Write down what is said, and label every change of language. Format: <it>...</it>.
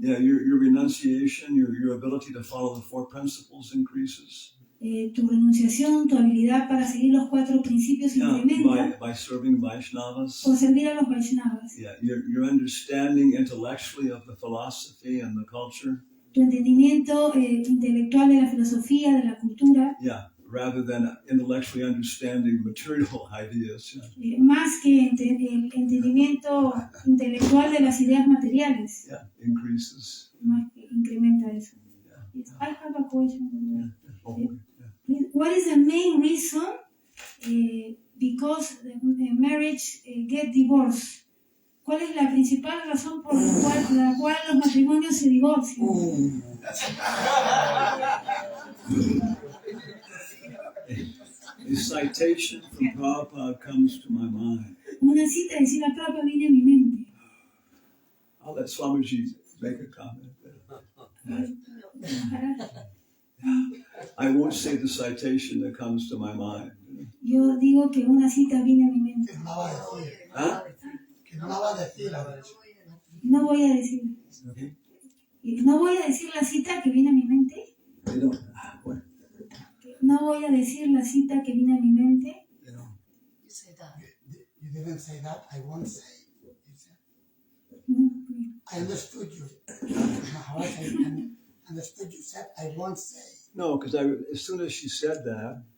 <en>Yeah, your renunciation, your ability to follow the 4 principles increases.</en> <es>Tu renunciación, tu habilidad para seguir los 4 principios incrementa</es> <en>by serving Vaishnavas.</en> <es>por servir a los Vaishnavas.</es> <en>Yeah, your understanding intellectually of the philosophy and the culture.</en> <es>Tu entendimiento intelectual de la filosofía, de la cultura.</es> <en>Yeah, rather than intellectually understanding material ideas.</en> <es>Más que el entendimiento intelectual de las ideas materiales.</es> <en>Yeah, increases.</en> <es>Más que incrementa eso.</es> <en>Yeah. I have a question. Yeah. What is the main reason because the marriage get divorced?</en> <es>¿Cuál es la principal razón por la cual los matrimonios se divorcian?</es> <en>A citation from Prabhupada comes to my mind.</en> <es>Una cita de Srila Prabhupada viene a mi mente.</es> <en>I'll let Swamiji make a comment. I won't say the citation that comes to my mind.</en> <es>Yo digo que una cita viene a mi mente. Que no la va a decir. Huh? Que no la va a decir. No voy a decir.</es> <en>Okay.</en> <es>No voy a decir la cita que viene a mi mente.</es> <en>You know, well,</en> <es>No voy a decir la cita que viene a mi mente.</es> <en>you know, didn't say that. I won't say. He said, I understood you. Maharaj, I understood you said, I won't say. No, because as soon as she said that,</en>